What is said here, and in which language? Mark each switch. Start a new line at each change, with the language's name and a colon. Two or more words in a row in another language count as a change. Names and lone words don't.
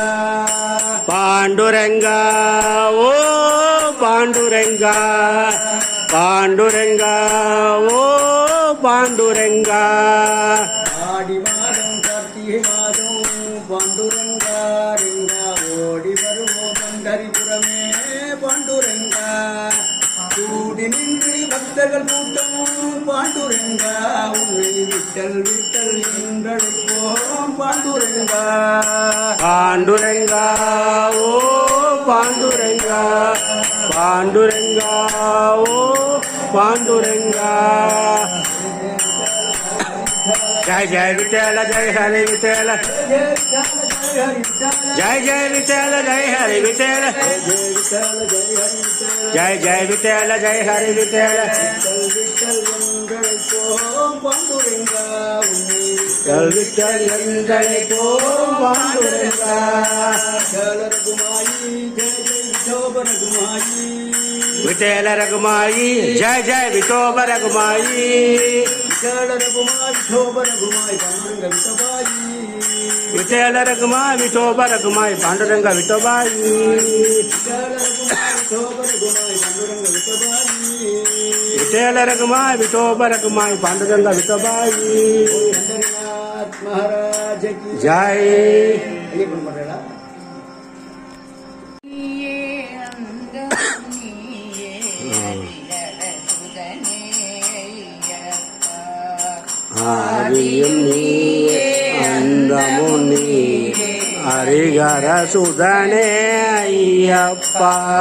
Hindi: पांडुरंगा ओ पांडुरंगा पांडुरंगा ओ पांडुरंगा
Tamil: ஆடிமாதம் கார்த்திகை மாதம் பாண்டுரங்கா ரிங்கா ஓடி வருவோ பண்டரிபுரமே பாண்டுரங்கா கூடி நின்று பக்தர்கள் கூட்டம் பாண்டுரங்கா உன்னை விட்டல் விட்டல் என்றழைப்போம் பாண்டுரங்கா
Hindi: पांडुरंगा ओ पांडुरंगा पांडुरंगा ओ पांडुरंगा जय जय विठल जय हरे विठल जय जय विठल जय हरे विठल जय जय विठल जय हरे विठल
Tamil: பாண்டுரங்கா உன்னை विठल विठल என்றழைப்போம் पांडुरंगा
Hindi: रघुमाई जय जय विठोबा रघुमाई विठल रघुमाई जय जय विठोबा रघुमाई विठल रघुमाई विठोबा रघुमाई पांडुरंग विठोबाई विठल रघुमाई विठोबा रघुमाई पांडुरंग विठोबाई विठल रघुमाई विठोबा रघुमाई पांडुरंग विठोबाई विठल रघुमाई विठोबा रघुमाई पांडुरंग विठोबाई महाराज की जय। ये कौन पढ़ रहा
Tamil: ஆதியும் நீயே அந்தமும் நீயே ஹரிகர சுதனே ஐயப்பா.